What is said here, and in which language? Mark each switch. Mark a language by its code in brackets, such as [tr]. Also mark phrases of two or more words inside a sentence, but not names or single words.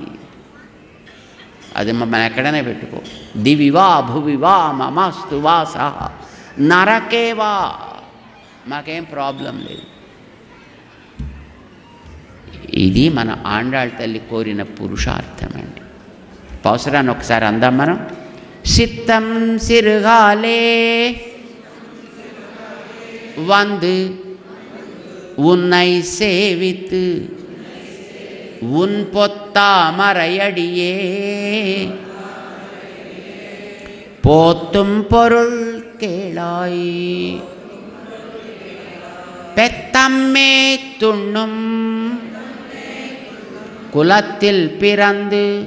[te] అది మమ్మల్ని ఎక్కడైనా పెట్టుకో, [sa] దివివా భువివా మమస్తు వాస నరకేవా, [te] మాకేం ప్రాబ్లం లేదు. ఇది మన ఆండాళ్ తల్లి కోరిన పురుషార్థం అండి. పాసురాన్ని ఒకసారి అందాం మనం. [ta] சித்தம் சிறுகாலே வந்து உன்னை சேவித்து உன் பொத்தாமரையடியே போத்தும் பொருள் கேளாய் பெத்தம்மே துண்ணும் குலத்தில் பிறந்து